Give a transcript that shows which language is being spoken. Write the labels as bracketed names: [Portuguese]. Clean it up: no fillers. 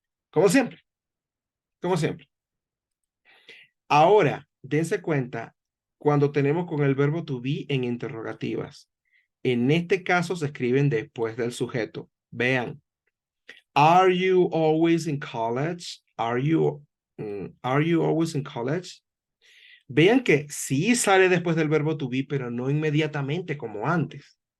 [Spanish] Como siempre, como siempre. Ahora, dense cuenta cuando tenemos con el verbo to be en interrogativas. En este caso se escriben después del sujeto. Vean. [English] Are you always in college? Are you always in college? [Spanish] Vean que sí sale después del verbo to be, pero no inmediatamente como antes.